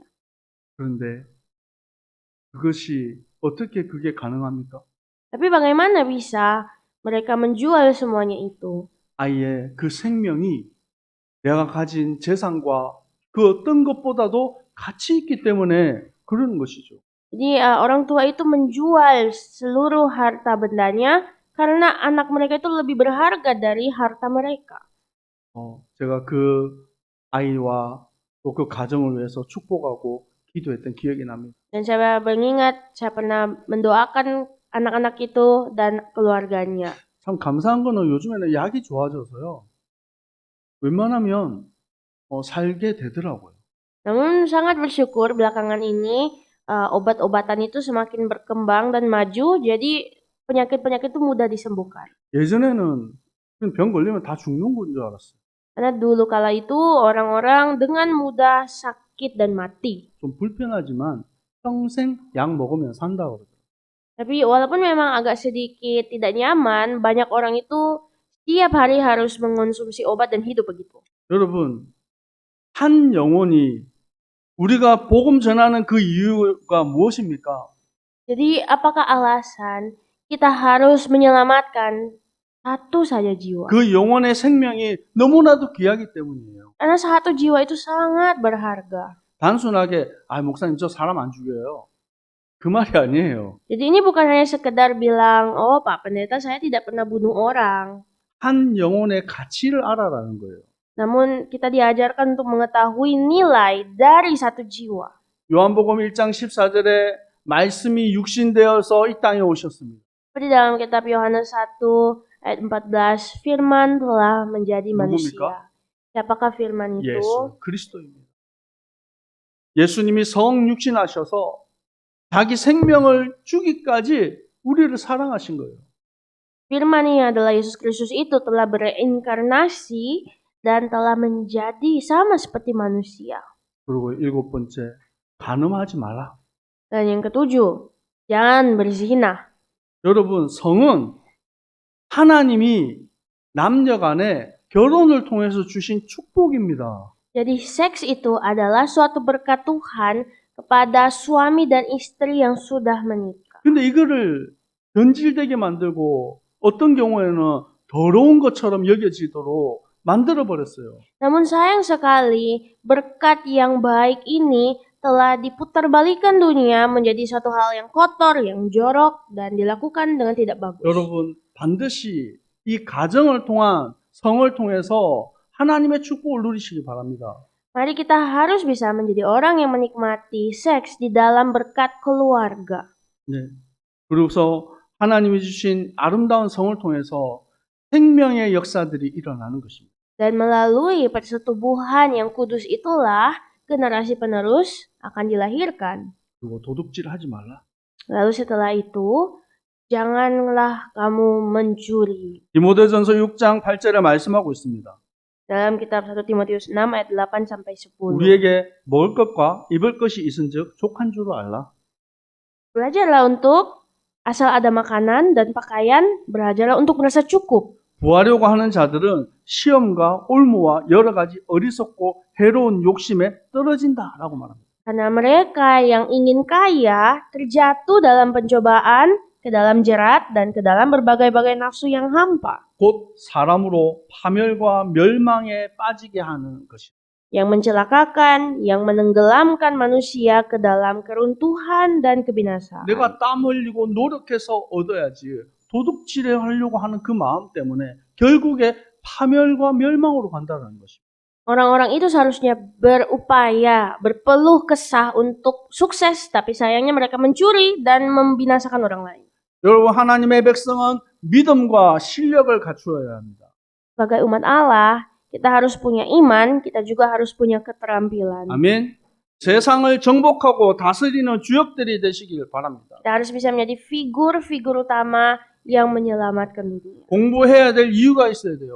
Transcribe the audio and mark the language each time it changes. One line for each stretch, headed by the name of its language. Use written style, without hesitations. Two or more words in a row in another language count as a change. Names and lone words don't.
Korean: 그런데 어떻게 그게 가능합니까?
Indonesian: Tapi bagaimana bisa mereka menjual semuanya itu?
Korean: 아이의 그 생명이 내가 가진 재산과 그 어떤 것보다도 가치 있기 때문에 그러는 것이죠.
Indonesian: Jadi orang tua itu menjual seluruh harta bendanya karena anak mereka itu lebih berharga dari harta mereka.
Korean: 제가 그 아이와 또 그 가정을 위해서 축복하고 기도했던 기억이 납니다.
Indonesian: Dan saya mengingat saya pernah mendoakan anak-anak itu dan keluarganya.
Korean: 참 감사한 거는 요즘에는 약이 좋아져서요. 웬만하면 살게 되더라고요.
Indonesian: Namun sangat bersyukur belakangan ini obat-obatan itu semakin berkembang dan maju, jadi penyakit-penyakit itu mudah disembuhkan.
Korean: 예전에는 그냥 병 걸리면 다 죽는 건 줄 알았어요.
Indonesian: Karena dulu kala itu orang-orang dengan mudah sakit dan mati.
Korean: 좀 불편하지만 평생 약 먹으면 산다고 그러더라고요.
Indonesian: Tapi walaupun memang agak sedikit tidak nyaman, banyak orang itu setiap hari harus mengonsumsi obat dan hidup begitu.
Korean: 여러분, 한 영혼이 우리가 복음 전하는 그 이유가 무엇입니까?
Indonesian: Jadi apakah alasan kita harus menyelamatkan satu saja jiwa?
Korean: 그 영혼의 생명이 너무나도 귀하기 때문이에요.
Indonesian: Karena satu jiwa itu sangat berharga.
Korean: 단순하게 목사님 저 사람 안 죽여요. 그 말이 아니에요.
Indonesian: Jadi ini bukan hanya sekedar bilang, oh Pak Pendeta saya tidak pernah bunuh orang.
Korean: 한 영혼의 가치를 알아라는 거예요.
Indonesian: Namun kita diajarkan untuk mengetahui nilai dari satu jiwa.
Korean: 요한복음 1장 14절에 말씀이 육신되어서 이 땅에 오셨습니다.
Indonesian: Seperti dalam kitab Yohanes 1 ayat 14, firman telah menjadi manusia. Siapakah firman itu?
Korean: 예수 그리스도입니다. 예수님이 성육신하셔서 자기 생명을 주기까지 우리를 사랑하신 거예요.
Indonesian: Firman ini adalah Yesus Kristus itu telah bereinkarnasi dan telah menjadi sama seperti manusia.
Korean: 그리고 7번째, 간음하지 마라.
Indonesian: Dan yang ketujuh, jangan berzina.
Korean: 여러분, 성은 하나님이 남녀 간에 결혼을 통해서 주신 축복입니다.
Indonesian: Jadi seks itu adalah suatu berkat Tuhan kepada suami dan istri yang sudah menikah.
Korean: 근데 이거를 변질되게 만들고 어떤 경우에는 더러운 것처럼 여겨지도록 만들어 버렸어요.
Indonesian: Namun sayang sekali, berkat yang baik ini telah diputarbalikkan dunia menjadi suatu hal yang kotor, yang jorok, dan dilakukan dengan tidak bagus.
Korean: 여러분, 반드시 이 가정을 통한 성을 통해서 하나님의 축복을 누리시기 바랍니다.
Indonesian: Mari kita harus bisa menjadi orang yang menikmati seks di dalam berkat keluarga.
Korean: 네. 그래서 하나님이 주신 아름다운 성을 통해서 생명의 역사들이 일어나는 것입니다.
Indonesian: Dan melalui persetubuhan yang kudus itulah generasi penerus akan dilahirkan.
Korean: 그리고 도둑질 하지 말라.
Indonesian: Lalu setelah itu, janganlah kamu mencuri.
Korean: 디모데전서 6장 8절에 말씀하고 있습니다.
Indonesian: Dalam kitab 1 Timotius 6 ayat 8 sampai 10.
Korean: 우리에게 먹을 것과 입을 것이 있은즉 족한 줄을 알라.
Indonesian: Belajarlah untuk asal ada makanan dan pakaian, belajarlah untuk merasa cukup.
Korean: 구하려고 하는 자들은 시험과 올무와 여러 가지 어리석고 해로운 욕심에 떨어진다라고 말합니다.
Indonesian: Karena mereka yang ingin kaya terjatuh dalam pencobaan, ke dalam jerat, dan ke dalam berbagai-bagai nafsu yang hampa.
Korean: 곧 사람으로 파멸과 멸망에 빠지게 하는 것입니다.
Indonesian: Yang mencelakakan, yang menenggelamkan manusia ke dalam keruntuhan dan kebinasaan.
Korean: 내가 땀 흘리고 노력해서 얻어야지 도둑질에 하려고 하는 그 마음 때문에 결국에 파멸과 멸망으로 간다는 것입니다.
Indonesian: Orang-orang itu seharusnya berupaya, berpeluh kesah untuk sukses, tapi sayangnya mereka mencuri dan membinasakan orang lain.
Korean: 여러분, 하나님의 백성은 믿음과 실력을 갖추어야 합니다.
Indonesian: Sebagai umat Allah, kita harus punya iman, kita juga harus punya keterampilan.
Korean: 아멘. 세상을 정복하고 다스리는 주역들이 되시길 바랍니다.
Indonesian: Kita harus bisa menjadi figur-figur utama yang menyelamatkan dunia.
Korean: 공부해야 될 이유가 있어야 돼요.